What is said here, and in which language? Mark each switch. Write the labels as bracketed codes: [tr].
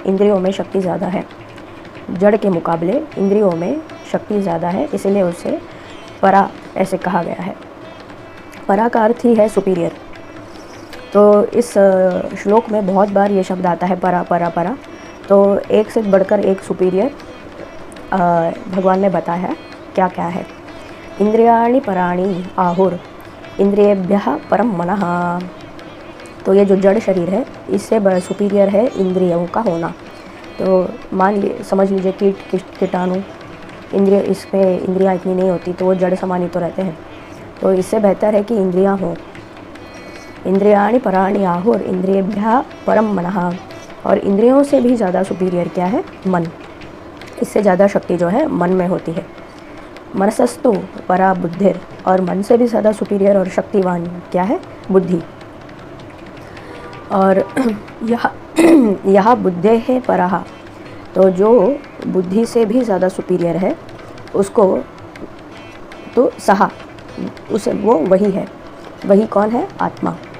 [hi] इंद्रियों में शक्ति ज़्यादा है। जड़ के मुकाबले इंद्रियों में शक्ति ज़्यादा है, इसलिए उसे परा ऐसे कहा गया है। परा का अर्थ ही है सुपीरियर। तो इस श्लोक में बहुत बार ये शब्द आता है परा परा परा। तो एक से बढ़कर एक सुपीरियर भगवान ने बताया है क्या क्या है। [sa] इंद्रियाणि पराणि आहुर इंद्रियेभ्यः परं मनः। [hi] तो ये जो जड़ शरीर है इससे सुपीरियर है इंद्रियों का होना। तो समझ लीजिए कीटाणु इसमें इंद्रियां इतनी नहीं होती, तो वो जड़ समान ही तो रहते हैं। तो इससे बेहतर है कि इंद्रियां हों। [sa] इंद्रियाणि पराणि आहुर इंद्रियेभ्यः परं मनः। [hi] और इंद्रियों से भी ज़्यादा सुपीरियर क्या है? मन। इससे ज़्यादा शक्ति जो है मन में होती है। [sa] मनसस्तु परा बुद्धिर, [hi] और मन से भी ज़्यादा सुपीरियर और शक्तिवान क्या है? बुद्धि। और यह [sa] बुद्धेः परः, [hi] तो जो बुद्धि से भी ज़्यादा सुपीरियर है उसको तो सहा, उसे वो वही है। वही कौन है? आत्मा।